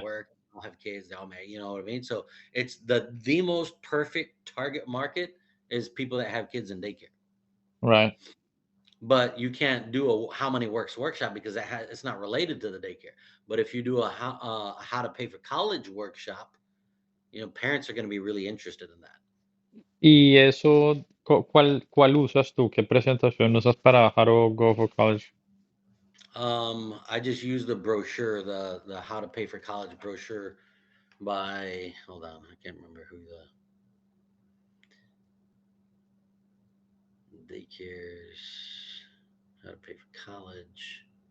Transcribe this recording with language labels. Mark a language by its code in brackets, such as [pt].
[en] work, all have kids, they all marry, you know what I mean? So it's the most perfect target market is people that have kids in daycare. right. But you can't do a how many works workshop because it's not related to the daycare. But if you do a how to pay for college workshop, parents are going to be really interested in that. [es] Y eso, ¿cuál usas tú? ¿Qué presentación usas para bajar o Go for College? [en] I just use the brochure, the how to pay for college brochure by, hold on, I can't remember who the daycares, how to pay for college.